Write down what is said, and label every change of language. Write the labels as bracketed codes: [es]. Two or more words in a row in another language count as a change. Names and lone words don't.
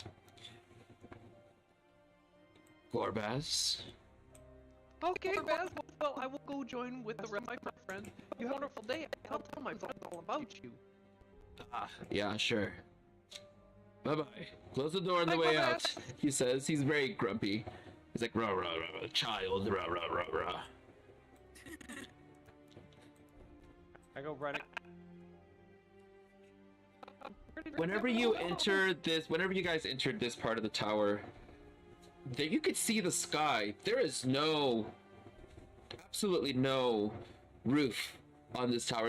[en] Gorbaz. Okay, Baz. Well, I will go join with the rest of my friends. You have a wonderful day. I'll tell my friends all about you. Yeah, sure. Bye-bye. Close the door on the way out, he says. He's very grumpy. He's like, rah, rah, rah, child, rah, rah, rah, rah. I go running. Whenever you guys entered this part of the tower, there you could see the sky. There is absolutely no roof on this tower.